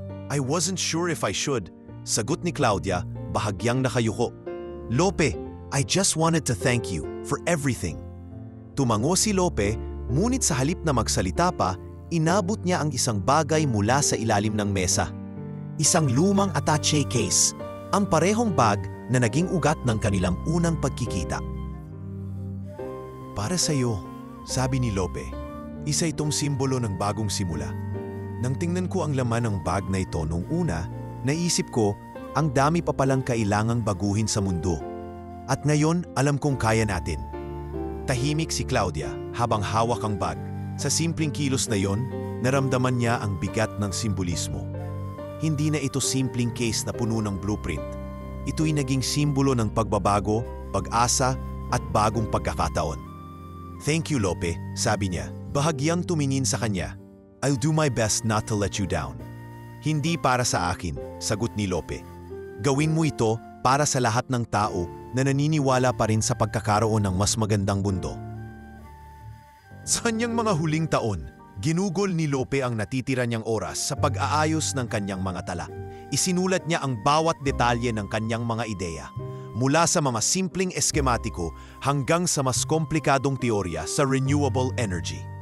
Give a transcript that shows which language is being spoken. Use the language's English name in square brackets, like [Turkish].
[English] "I wasn't sure if I should," [Filipino] sagot ni Claudia, bahagyang nakayuko. [English] "Lope, I just wanted to thank you for everything." [Filipino] Tumango si Lope, ngunit sa halip na magsalita pa, inabot niya ang isang bagay mula sa ilalim ng mesa. Isang lumang attaché case, ang parehong bag na naging ugat ng kanilang unang pagkikita. "Para sa iyo," sabi ni Lope. "Isa itong simbolo ng bagong simula." Nang tingnan ko ang laman ng bag na ito nung una, naisip ko, ang dami pa palang kailangang baguhin sa mundo. At ngayon, alam kong kaya natin. Tahimik si Claudia habang hawak ang bag. Sa simpleng kilos na yon, naramdaman niya ang bigat ng simbolismo. Hindi na ito simpleng case na puno ng blueprint. Ito'y naging simbolo ng pagbabago, pag-asa at bagong pagkakataon. [English] "Thank you, [Filipino] Lope," sabi niya. Bahagyang tumingin sa kanya. [English] "I'll do my best not to let you down." [Filipino] "Hindi para sa akin," sagot ni Lope. "Gawin mo ito para sa lahat ng tao na naniniwala pa rin sa pagkakaroon ng mas magandang mundo." Sa kanyang mga huling taon, ginugol ni Lope ang natitira niyang oras sa pag-aayos ng kanyang mga tala. Isinulat niya ang bawat detalye ng kanyang mga ideya, mula sa mga simpleng eskematiko hanggang sa mas komplikadong teorya sa renewable energy.